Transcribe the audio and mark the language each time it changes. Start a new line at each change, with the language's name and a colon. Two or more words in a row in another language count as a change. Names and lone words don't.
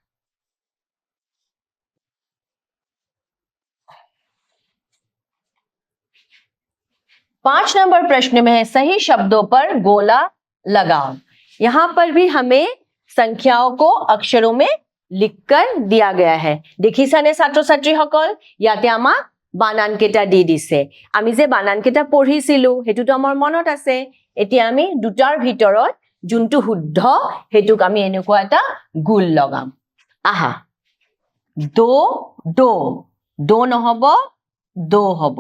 Hindi: 5 नंबर प्रश्न में है सही शब्दों पर गोला लगाओ। यहां पर भी हमें संख्याओं को अक्षरों में लिखकर दिया गया है।
Assamese: দেখিছানে ছাত্ৰ ছাত্ৰীসকল, ইয়াতে আমাক বানান কেইটা দি দিছে। আমি যে বানান কেইটা পঢ়িছিলো হেতুটো আমাৰ মনত আছে। এতিয়া আমি দুটাৰ ভিতৰত যোনটো শুদ্ধ হেতুক আমি এনেকুৱা এটা গোল লগাম। আহা, দো দো, দো নহব, দো হব।